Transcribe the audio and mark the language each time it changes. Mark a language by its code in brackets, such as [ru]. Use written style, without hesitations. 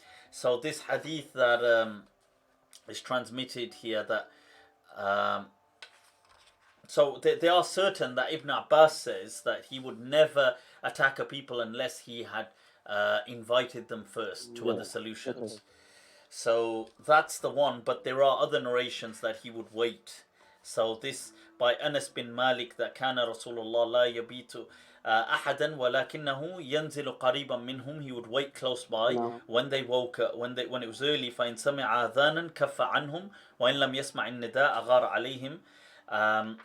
[en] So this hadith that is transmitted here, that so they are certain that Ibn Abbas says that he would never attack a people unless he had invited them first to other solutions. So that's the one, but there are other narrations that he would wait. So this by Anas bin Malik, that [ar] كان رسول الله لا يبيت أحدا ولكنه ينزل قريبا منهم. [en] He would wait close by when they woke up, when it was early. [ar] فإن سمع آذانا كف عنهم وإن لم يسمع النداء أغار عليهم.